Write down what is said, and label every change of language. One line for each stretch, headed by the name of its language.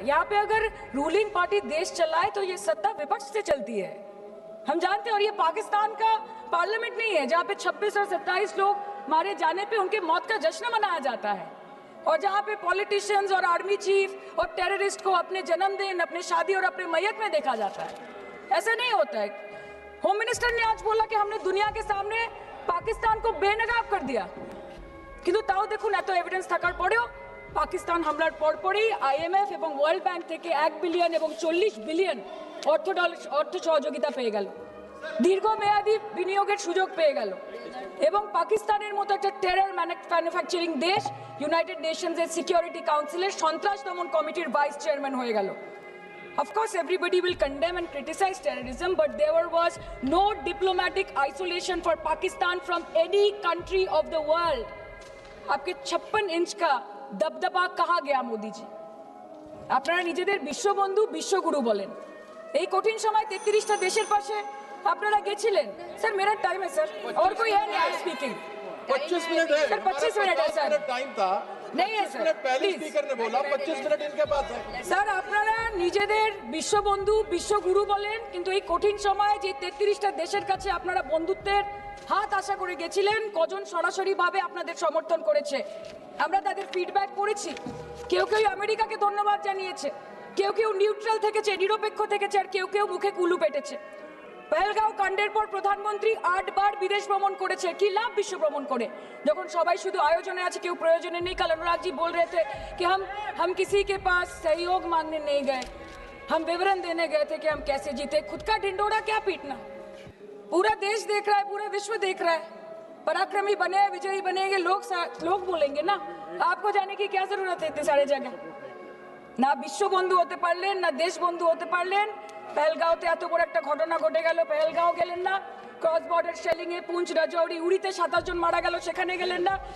Hindi: यहाँ पे अगर रूलिंग पार्टी देश चलाए तो ये सत्ता विपक्ष से चलती है, हम जानते हैं। और ये पाकिस्तान का पार्लियामेंट नहीं है जहाँ पे 26 और 27 लोग मारे जाने पे उनके मौत का जश्न मनाया जाता है, और जहाँ पे पॉलिटिशियंस और आर्मी चीफ और टेररिस्ट को अपने जन्मदिन, अपने शादी और अपने मैयत में देखा जाता है। ऐसा नहीं होता है। होम मिनिस्टर ने आज बोला कि हमने दुनिया के सामने पाकिस्तान को बेनकाब कर दिया,
Bangla: কিন্তু তাও দেখুন এত এভিডেন্স থাকার পরেও পাকিস্তান হামলার পরপরই আইএমএফ এবং ওয়ার্ল্ড ব্যাংক থেকে 1 বিলিয়ন এবং 40 বিলিয়ন অর্থ সহযোগিতা পেয়ে গেল। দীর্ঘমেয়াদী বিনিয়োগের সুযোগ পেয়ে গেল এবং পাকিস্তানের মতো একটা টেরর ম্যানুফ্যাকচারিং দেশ ইউনাইটেড নেশনস এর সিকিউরিটি কাউন্সিলের সন্ত্রাস দমন কমিটির ভাইস চেয়ারম্যান হয়ে গেল।
English: Of course, everybody will condemn and criticize terrorism, but there was no diplomatic isolation for Pakistan from any country of the world.
Hindi: आपके 56 इंच का दबदबा कहाँ गया मोदी जी?
Bangla: আপনারা নিজেদের বিশ্ববন্ধু বিশ্বগুরু বলেন, এই কঠিন সময় 33টা দেশের পাশে আপনারা গেছিলেন।
Hindi: স্যার मेरा टाइम है सर, और कोई है नहीं स्पीकिंग? 25 मिनट है सर 25 मिनट है सर, टाइम था नहीं है सर, पहले प्लीज स्पीकर ने बोला 25 मिनट इनके पास है।
Bangla: স্যার আপনারা নিজেদের বিশ্ববন্ধু বিশ্বগুরু বলেন, কিন্তু এই কঠিন সময়ে যে 33টা দেশের কাছে আপনারা বন্ধুত্বের হাত আশা করে গেছিলেন, কজন সরাসরি ভাবে আপনাদের সমর্থন করেছে আমরা তাদের ফিডব্যাক করেছি। কেউ কেউ আমেরিকাকে ধন্যবাদ জানিয়েছে, কেউ কেউ নিউট্রাল থেকেছে, নিরপেক্ষ থেকেছে, আর কেউ কেউ মুখে কুলু পেটেছে। পহেলগাঁও কাণ্ডের পর প্রধানমন্ত্রী 8 বার বিদেশ ভ্রমণ করেছে, কি লাভ বিশ্ব ভ্রমণ করে যখন সবাই শুধু আয়োজনে আছে, কেউ প্রয়োজনে নেই। কাল
Hindi: अनुराग जी बोल रहे थे कि हम किसी के पास सहयोग मांगने नहीं गए, हम विवरण देने गए थे कि हम कैसे जीते। खुद का ढिंडोरा क्या पीटना, पूरा देश देख रहा है, पूरा विश्व देख रहा है। पराक्रमी बने विजयी बनेंगे लोग बोलेंगे ना, आपको जाने की क्या जरूरत है इतने सारे जगह?
Bangla: না বিশ্ববন্ধু হতে পারলেন, না দেশ বন্ধু হতে পারলেন। পেহেলগাঁওতে এত বড় একটা ঘটনা ঘটে গেল, পেহেলগাঁও গেলেন না। ক্রস বর্ডার শেলিং এ পুঞ্চ রাজৌরি উড়িতে 27 জন মারা গেল, সেখানে গেলেন না।